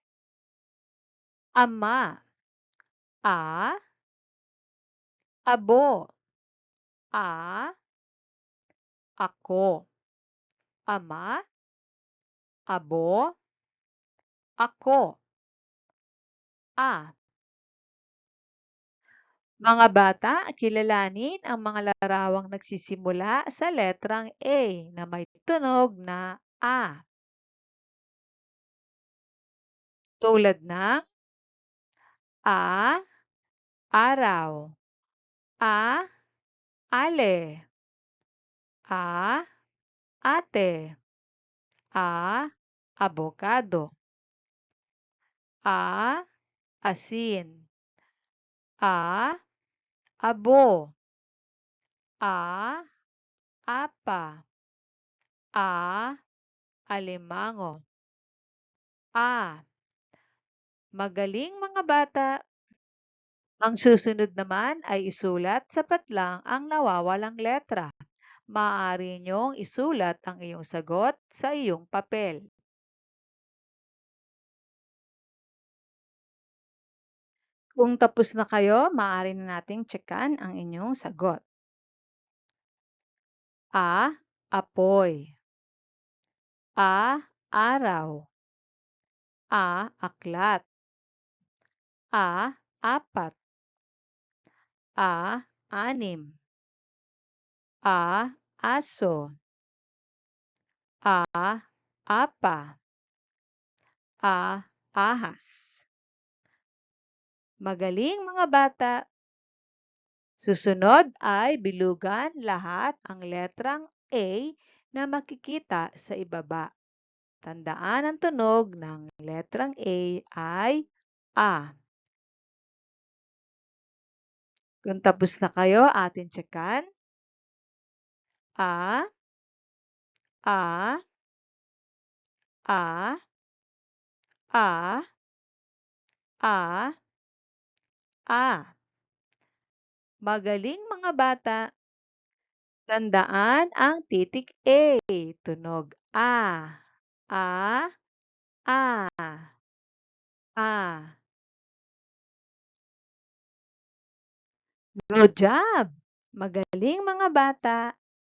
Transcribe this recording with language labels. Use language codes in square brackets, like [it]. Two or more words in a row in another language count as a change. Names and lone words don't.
[tl] Ama. A. Abo. A. Ako. Ama. Abo. Ako. A. Mga bata, kilalanin ang mga larawang nagsisimula sa letrang A na may tunog na A. Tulad ng A. Araw. A. Ale. A. Ate. A. Abogado. A. Asin. A. Abo. A. Apa. A. Alimango. A. Magaling mga bata. Ang susunod naman ay isulat sapat lang ang nawawalang letra. Maaari niyong isulat ang iyong sagot sa iyong papel. Kung tapos na kayo, maaari na nating tsekan ang inyong sagot. A. Apoy. A. Araw. A. Aklat. A. Apat. A. Anim. A. Aso. A. Apa. A. Ahas. Magaling mga bata! Susunod ay bilugan lahat ang letrang A na makikita sa ibaba. Tandaan ang tunog ng letrang A ay A. Kung tapos na kayo, atin tsekan. A. A. A. A. A. A. Magaling mga bata! Tandaan ang titik A. Tunog A. A. A. A. [en] Good job! [tl] Magaling mga bata!